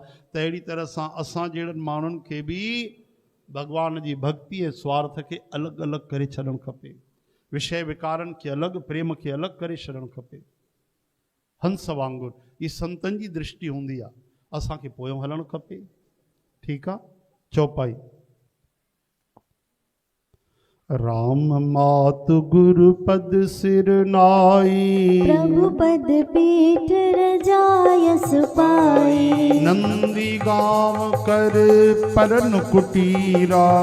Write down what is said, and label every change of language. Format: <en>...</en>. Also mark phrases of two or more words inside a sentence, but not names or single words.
<sd>त अहिड़ी तरह सां असां जहिड़नि माण्हुनि खे बि भॻवान जी भक्ति ऐं स्वार्थ खे अलॻि अलॻि करे छॾणु खपे, विषय विकारनि खे अलॻि, प्रेम खे अलॻि करे छॾणु खपे। हंस वांगुरु ही संतनि जी दृष्टि हूंदी आहे, असांखे पोयों हलणु खपे। ठीकु आहे।</sd> <awa>चौपाई। राम मातु गुरु पद सिर नाई, प्रभु पद पीठ रजायस पाई। नंदी गांव कर परन कुटीरा,</awa>